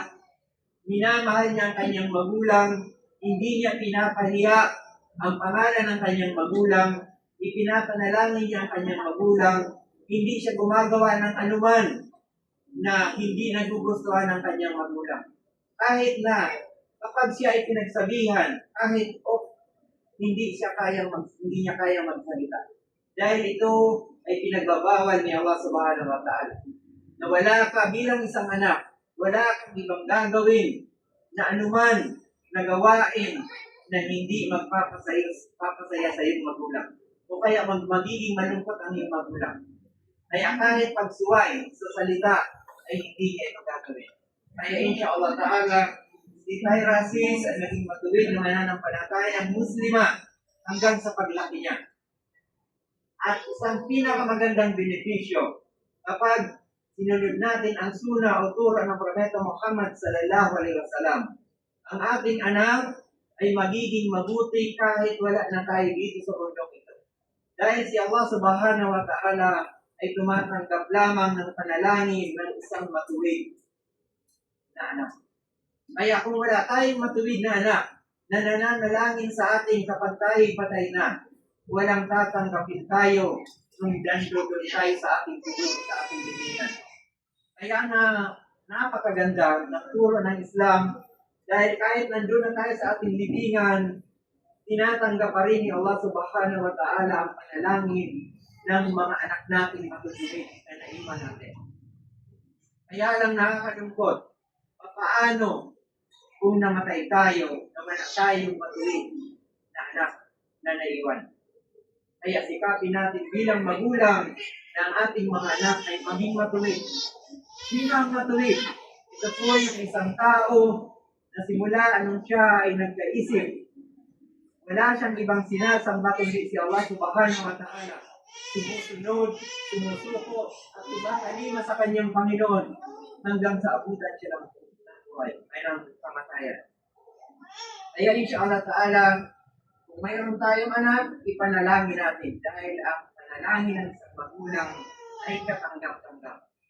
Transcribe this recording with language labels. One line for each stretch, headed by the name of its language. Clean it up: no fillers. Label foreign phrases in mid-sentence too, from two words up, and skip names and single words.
Filipino: Minamahal niya ang kanyang magulang, hindi niya pinapahiya ang pangalan ng kanyang magulang, ipinapanalangin niya ang kanyang magulang, hindi siya gumagawa ng anuman na hindi nagugustuhan ng kanyang magulang. Kahit na kapag siya ay pinagsabihan, kahit hindi niya kayang magsalita. Dahil ito ay pinagbabawal ni Allah
Arabic: سبحانه وتعالى.
Filipino: Na wala ka bilang isang anak, wala kang ibang gagawin na anuman na gawain na hindi magpapasaya sa iyong magulang. O kaya magiging malungkot ang iyong magulang. Kaya kahit pagsuway sa salita ay hindi niya ito gagawin. Kaya
Arabic: إن شاء الله تعالى,
Filipino: si Tyra Assis ay naging matuwid na mananampalatayang Muslima hanggang sa paglaki niya. At isang pinakamagandang benepisyo kapag sinunod natin ang sunnah o turo ng Propeta Muhammad
Arabic: صلى الله عليه وسلم,
Filipino: ang ating anak ay magiging mabuti kahit wala na tayo dito sa mundong ito. Dahil si Allah
Arabic: سبحانه وتعالى
Filipino: ay tumatanggap lamang ng panalangin ng isang matuwid na anak. Kaya kung wala tayong matuwid na anak na nananalangin sa atin kapag tayo'y patay na, walang tatanggapin tayo nung dandogol tayo sa ating puso, sa ating libingan. Kaya napakaganda ng turo ng Islam dahil kahit nandun na tayo sa ating libingan, tinatanggap pa rin ni Allah
Arabic: سبحانه وتعالى
Filipino: ang panalangin ng mga anak natin matutuwid na naiwan natin. Kaya lang nakakalungkot, paano kung namatay tayo, naman tayong matuwid na anak na naiwan. Kaya sikapin natin bilang magulang na ang ating mga anak ay maging matuwid. Sino ang matuwid? Ito po yung isang tao na simula anong siya ay nagkaisip. Wala siyang ibang sinasamba kundi si Allah
Arabic: سبحانه وتعالى.
Filipino: Sumusunod, sumusuko, at tumatalima sa kanyang Panginoon hanggang sa abutan siya ng buhay, ay ng kamatayan. Kaya
Arabic: إن شاء الله تعالى,
Filipino: kung mayroon tayong anak, ipanalangin natin dahil ang panalangin ng isang magulang ay katanggap-tanggap.